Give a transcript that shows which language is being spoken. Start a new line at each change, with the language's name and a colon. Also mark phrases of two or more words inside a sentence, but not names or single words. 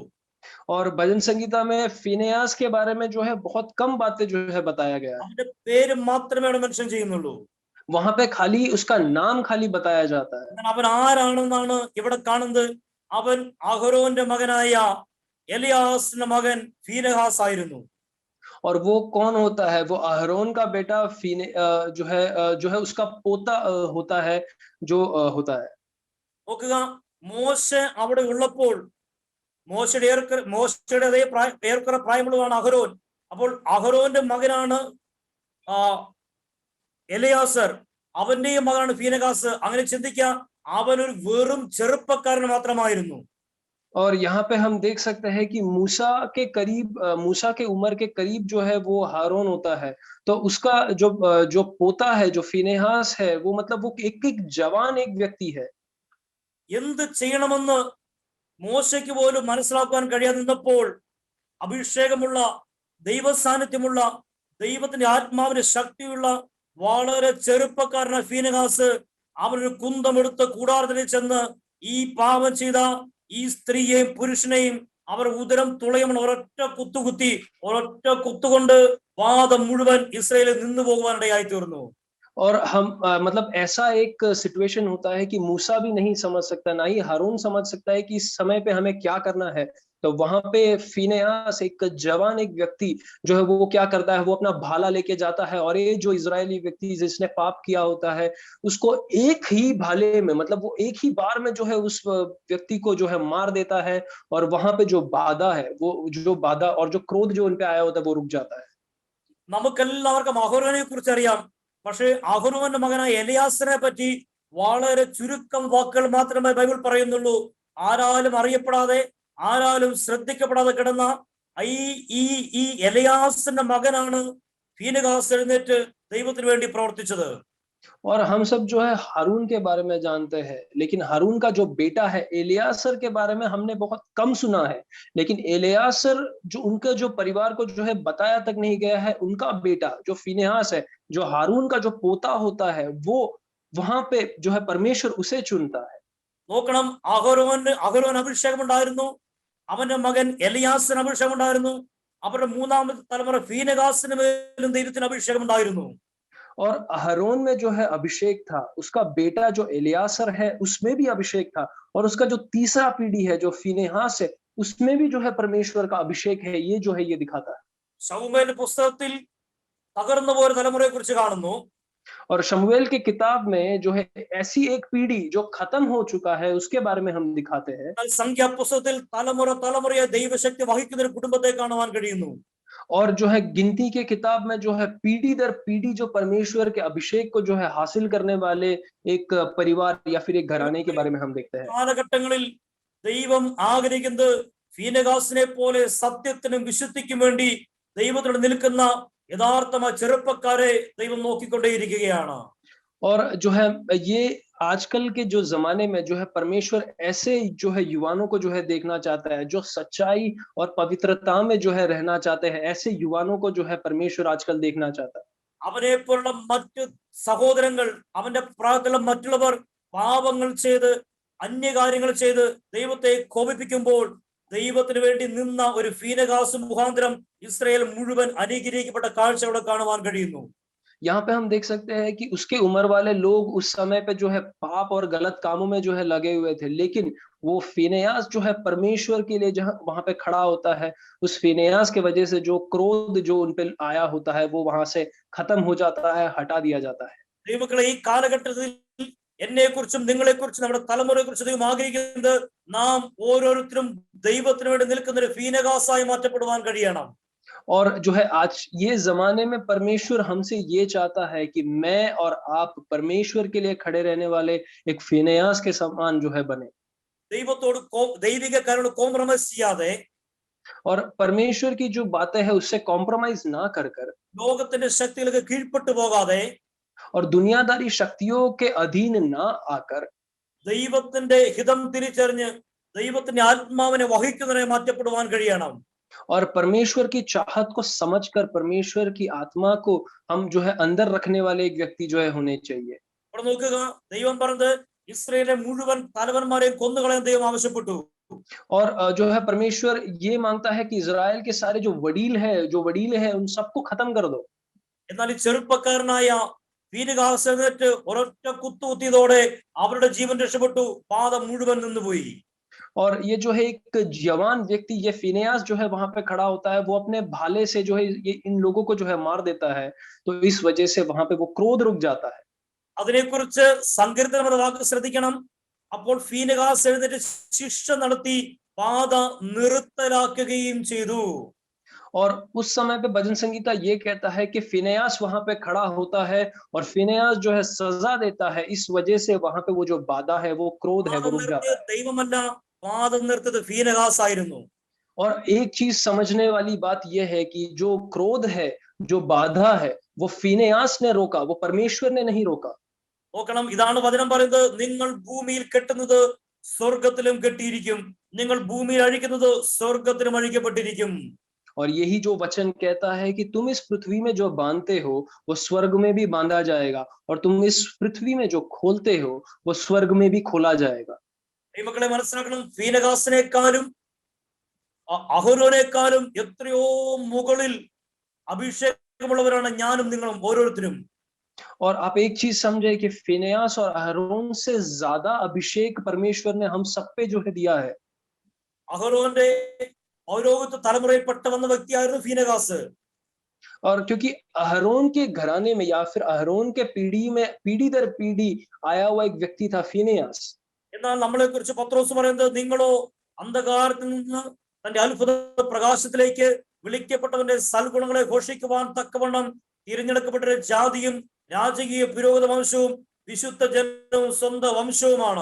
Hindi: और भजन संगीता में फिनेहास के बारे में जो है बहुत कम बातें जो है बताया गया है।
Malayalam: അവന്റെ പേര് മാത്രമേ അവിടെ മെൻഷൻ ചെയ്യുന്നുള്ളൂ.
Hindi: वहां पे खाली उसका नाम खाली बताया जाता है।
Malayalam: അവൻ ആരാണെന്നാണ് ഇവിടെ കാണുന്നത്. അവൻ അഹരോന്റെ മകനായ എലിയാസിന്റെ മകൻ ഫീനെഹാസ് ആയിരുന്നു.
Hindi: और वो कौन होता है? वो अहरोन का बेटा जो है उसका पोता होता है, जो होता है।
Malayalam: നോക്കുക, മോശ അവിടെ ഉള്ളപ്പോൾ മോശയുടെ അതേ ഏറെക്കുറെ പ്രായമുള്ളതാണ് അഹരോൻ. അപ്പോൾ അഹരോന്റെ മകനാണ് എലയാസർ, അവന്റെയും മകനാണ് ഫീനെഹാസ്. അങ്ങനെ ചിന്തിക്കുക, അവനൊരു വെറും ചെറുപ്പക്കാരൻ മാത്രമായിരുന്നു.
Hindi: और यहाँ पे हम देख सकते हैं कि मूसा के उम्र के करीब जो है वो हारून होता है। तो उसका जो पोता है, जो फिनेहास है, वो मतलब वो एक जवान एक व्यक्ति है।
Malayalam: എന്ത് ചെയ്യണമെന്ന് മോശയ്ക്ക് പോലും മനസ്സിലാക്കാൻ കഴിയാതെ നിന്നപ്പോൾ അഭിഷേകമുള്ള, ദൈവ സാന്നിധ്യമുള്ള, ദൈവത്തിന്റെ ആത്മാവിന് ശക്തിയുള്ള വളരെ ചെറുപ്പക്കാരനായ ഫീനെഹാസ് അവനൊരു കുന്തമെടുത്ത് കൂടാരത്തിൽ ചെന്ന് ഈ പാപം ചെയ്ത ഈ സ്ത്രീയെയും പുരുഷനെയും അവർ ഉദരം തുളയുമെന്ന് ഒരൊറ്റ കുത്തുകുത്തി, ഒരൊറ്റ കുത്തുകൊണ്ട് വാദം മുഴുവൻ ഇസ്രായേലിൽ നിന്നു പോകുവാനിടയായി തീർന്നു.
Hindi: और हम मतलब ऐसा एक सिचुएशन होता है कि मूसा भी नहीं समझ सकता, ना ही हारून समझ सकता है कि इस समय पे हमें क्या करना है। तो वहां पे फिनेहास एक जवान एक व्यक्ति जो है वो क्या करता है, वो अपना भाला लेके जाता है और ये जो इजरायली व्यक्ति जिसने पाप किया होता है उसको एक ही भाले में, मतलब वो एक ही बार में जो है उस व्यक्ति को जो है मार देता है। और वहां पे जो बाधा है, वो जो बाधा और जो क्रोध जो उनपे आया होता है वो रुक जाता है।
Malayalam: നമുക്കെല്ലാവർക്കും അഹരോനെ കുറിച്ച് അറിയാം. പക്ഷേ അഹരോന്റെ മകനായ എലിയാസിനെ പറ്റി വളരെ ചുരുക്കം വാക്കുകൾ മാത്രമേ ബൈബിൾ പറയുന്നുള്ളൂ. ആരാലും അറിയപ്പെടാതെ ആരാലും ശ്രദ്ധിക്കപ്പെടാതെ കിടന്ന ഈ ഈ ഈ എലയാസിന്റെ മകനാണ് ഫീനെഹാസ് എഴുന്നേറ്റ് ദൈവത്തിന് വേണ്ടി പ്രവർത്തിച്ചത്.
Hindi: और हम सब जो है हारून के बारे में जानते हैं, लेकिन हारून का जो बेटा है एलियासर के बारे में हमने बहुत कम सुना है। लेकिन एलियासर जो उनका जो परिवार को जो है बताया तक नहीं गया है, उनका बेटा जो फिनेहास है, जो हारून का जो पोता होता है, वो वहां पे जो है परमेश्वर उसे चुनता है।
Malayalam: നോക്കണം, അഹരോൻ അഭിഷേകം ഉണ്ടായിരുന്നു, അവന്റെ മകൻ എലിയാസിന് അഭിഷേകം ഉണ്ടായിരുന്നു, അവരുടെ മൂന്നാമത്തെ തലമുറ ഫീനെഹാസിന് മേലും ദൈവത്തിന് അഭിഷേകം ഉണ്ടായിരുന്നു.
Hindi: और अहरोन में जो है अभिषेक था, उसका बेटा जो एलियासर है उसमें भी अभिषेक था, और उसका जो तीसरा पीढ़ी है जो फिनेहास है उसमें भी जो है परमेश्वर का अभिषेक है, ये जो है ये दिखाता है।
Malayalam: ശമൂവേൽ പുസ്തകത്തിൽ തകർന്നു പോയ തലമുറയെ കുറിച്ച് കാണുന്നു.
Hindi: और शमूएल की किताब में जो है ऐसी एक पीढ़ी जो खत्म हो चुका है उसके बारे में हम दिखाते हैं।
Malayalam: സംഖ്യാപുസ്തകത്തിൽ തലമുറ തലമുറയെ ദൈവശക്തി വഹിക്കുന്ന ഒരു കുടുംബത്തെ കാണുവാൻ കഴിയുന്നു.
Hindi: और जो है गिनती के किताब में जो है पीढ़ी दर पीढ़ी जो परमेश्वर के अभिषेक को जो है हासिल करने वाले एक परिवार या फिर एक घराने के बारे में हम देखते हैं।
Malayalam: കാലഘട്ടങ്ങളിൽ ദൈവം ആഗ്രഹിക്കുന്നത് ഫീനെഹാസിനെ പോലെ സത്യത്തിനും വിശുദ്ധിക്കും വേണ്ടി ദൈവത്തോട് നിൽക്കുന്ന യഥാർത്ഥമായ ചെറുപ്പക്കാരെ ദൈവം നോക്കിക്കൊണ്ടേയിരിക്കുകയാണ്.
Hindi: और जो है ये आजकल के जो जमाने में जो है परमेश्वर ऐसे जो है युवाओं को जो है देखना चाहता है, जो सच्चाई और पवित्रता में जो है रहना चाहते हैं, ऐसे युवाओं को जो है परमेश्वर आजकल देखना चाहता है।
Malayalam: അവനെ പോലുള്ള മറ്റു സഹോദരങ്ങൾ, അവന്റെ പ്രായത്തിലുള്ള മറ്റുള്ളവർ പാപങ്ങൾ ചെയ്ത് അന്യകാര്യങ്ങൾ ചെയ്ത് ദൈവത്തെ കോപിപ്പിക്കുമ്പോൾ ദൈവത്തിന് വേണ്ടി നിന്ന ഒരു ഫീനെഹാസ് മുഖാന്തരം ഇസ്രായേൽ മുഴുവൻ അനുഗ്രഹിക്കപ്പെട്ട കാഴ്ച അവിടെ കാണുവാൻ കഴിയുന്നു.
Hindi: यहाँ पे हम देख सकते हैं कि उसके उम्र वाले लोग उस समय पे जो है पाप और गलत कामों में जो है लगे हुए थे, लेकिन वो फिनेयास जो है परमेश्वर के लिए जहां वहां पे खड़ा होता है, उस फिनेयास के वजह से जो क्रोध जो उन पे आया होता है वो वहां से खत्म हो जाता है, हटा दिया जाता है।
Malayalam: ദൈവമക്കളെ, ഈ കാലഘട്ടത്തിൽ എന്നെ കുറിച്ചും നിങ്ങളെ കുറിച്ചും നമ്മുടെ തലമുറയെ കുറിച്ച് ദൈവം ആഗ്രഹിക്കുന്നത് നാം ഓരോരുത്തരും ദൈവത്തിന് വേണ്ടി നിൽക്കുന്ന ഒരു ഫീനെഹാസായി മാറ്റപ്പെടുവാൻ കഴിയണം.
Hindi: और जो है आज ये जमाने में परमेश्वर हमसे ये चाहता है कि मैं और आप परमेश्वर के लिए खड़े रहने वाले एक फिनेयास के समान जो है बने,
Malayalam: ദൈവത്തോട് ദൈവിക കാര്യങ്ങളോട് കോംപ്രമൈസ് ചെയ്യാതെ
Hindi: और परमेश्वर की जो बातें हैं उससे कॉम्प्रोमाइज ना कर कर
Malayalam: ലോകത്തിന്റെ ശക്തികൾക്ക് കീഴ്പ്പെട്ടു പോകാതെ
Hindi: और दुनियादारी शक्तियों के अधीन ना आकर
Malayalam: ദൈവത്തിന്റെ ഹിതം തിരിച്ചറിഞ്ഞ് ദൈവത്തിന്റെ ആത്മാവിനെ വഹിക്കുന്നതിനെ മാറ്റപ്പെടുവാൻ കഴിയണം.
Hindi: और परमेश्वर की चाहत को समझकर परमेश्वर की आत्मा को हम जो है अंदर रखने वाले एक व्यक्ति जो है होने चाहिए।
Malayalam: ഇവിടെ നോക്കുക, ദൈവം പറഞ്ഞത് ഇസ്രായേലിലെ മുഴുവൻ തലവന്മാരെയും കൊന്നുകളയാൻ ദൈവം ആവശ്യപ്പെട്ടു.
Hindi: और जो है परमेश्वर ये मांगता है कि इजराइल के सारे जो वडील है उन सबको खत्म कर दो।
Malayalam: എന്നാൽ ഈ ചെറുപ്പക്കാരനായ ഫീനെഹാസ് എഴുന്നേറ്റ് ഒരൊറ്റ കുത്തുകുത്തിയതോടെ അവരുടെ ജീവൻ രക്ഷപ്പെട്ടു, പാദം മുഴുവൻ നിന്നുപോയി.
Hindi: और ये जो है एक जवान व्यक्ति, ये फिनेयास जो है वहां पे खड़ा होता है, वो अपने भाले से जो है ये इन लोगों को जो है मार देता है, तो इस वजह से वहां पे वो क्रोध रुक जाता है।
Malayalam: അതിനെക്കുറിച്ച് സങ്കീർത്തനം എന്ന വാക്ക് ശ്രദ്ധിക്കണം. അപ്പോൾ ഫീനെഹാസ് എഴുന്നേറ്റ് ശിക്ഷ നടത്തി പാത നിർത്തലാക്കുകയും ചെയ്തു.
Hindi: और उस समय पे भजन संगीता ये कहता है कि फिनेयास वहां पे खड़ा होता है और फिनेयास जो है सजा देता है, इस वजह से वहां पे वो जो बाधा है, वो क्रोध है, वो रुक जाता है।
Malayalam: ദൈവമല്ല, പാദം നിർത്തിയത് ഫീനെഹാസ് ആയിരുന്നു.
Hindi: और एक चीज समझने वाली बात यह है कि जो क्रोध है, जो बाधा है, वो फिनेयास ने रोका, वो परमेश्वर ने नहीं रोका।
Malayalam: നോക്കണം, ഇതാണ് വചനം പറയുന്നത്, നിങ്ങൾ ഭൂമിയിൽ കെട്ടുന്നത് സ്വർഗത്തിലും കെട്ടിയിരിക്കും, നിങ്ങൾ ഭൂമിയിൽ അഴിക്കുന്നത് സ്വർഗത്തിലും അഴിക്കപ്പെട്ടിരിക്കും.
Hindi: और यही जो वचन कहता है कि तुम इस पृथ्वी में जो बांधते हो वो स्वर्ग में भी बांधा जाएगा, और तुम इस पृथ्वी में जो खोलते हो वो स्वर्ग में भी खोला जाएगा।
Malayalam: ഈ മക്കളെ മനസ്സിലാക്കണം, ഫീനെഹാസിനേക്കാളും അഹരോനേക്കാളും എത്രയോ മുകളിൽ അഭിഷേകമുള്ളവരാണ് ഞാനും നിങ്ങളും ഓരോരുത്തരും.
Hindi: और आप एक चीज समझे कि फिनेयास और अहरोन से ज्यादा अभिषेक परमेश्वर ने हम सब पे जो है दिया है।
Malayalam: അഹരോന്റെ പൗരോഹിത്യ തലമുറയിൽപ്പെട്ട വന്ന വ്യക്തിയായിരുന്നു ഫീനെഹാസ്.
Hindi: और क्योंकि अहरोन के घराने में या फिर अहरोन के पीढ़ी दर पीढ़ी आया हुआ एक व्यक्ति था फिनेयास।
Malayalam: എന്നാൽ നമ്മളെ കുറിച്ച് പത്രോസ് പറയുന്നത്, നിങ്ങളോ അന്ധകാരത്തിൽ നിന്ന് തന്റെ അത്ഭുത പ്രകാശത്തിലേക്ക് വിളിക്കപ്പെട്ടവന്റെ സൽഗുണങ്ങളെ ഘോഷിക്കുവാൻ തക്കവണ്ണം തിരഞ്ഞെടുക്കപ്പെട്ട ജാതിയും രാജകീയ പുരോഹിത വംശവും വിശുദ്ധ ജനവും സ്വന്തം വംശവുമാണ്.